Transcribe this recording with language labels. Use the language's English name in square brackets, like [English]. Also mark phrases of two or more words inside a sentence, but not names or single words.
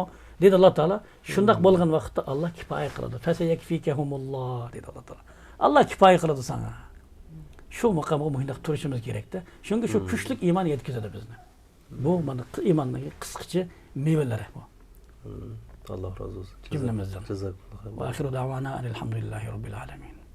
[Uzbek] dedi Alloh taolo. Shundoq bo'lgan vaqtda Alloh kifoya qiladi. Fasayakfikahumulloh dedi Alloh taolo. Alloh kifoya qiladi sana. Shu maqomga muhindaq turishimiz kerakda. Shunga shu kuchli iymon yetkazadi bizni. Bu mana iymonning qisqacha mevalari bu. [Turkish] Alloh razı olsun. Cümlemizden. Jazakalloh. [Arabic] وآخر دعوانا الحمد لله رب العالمين.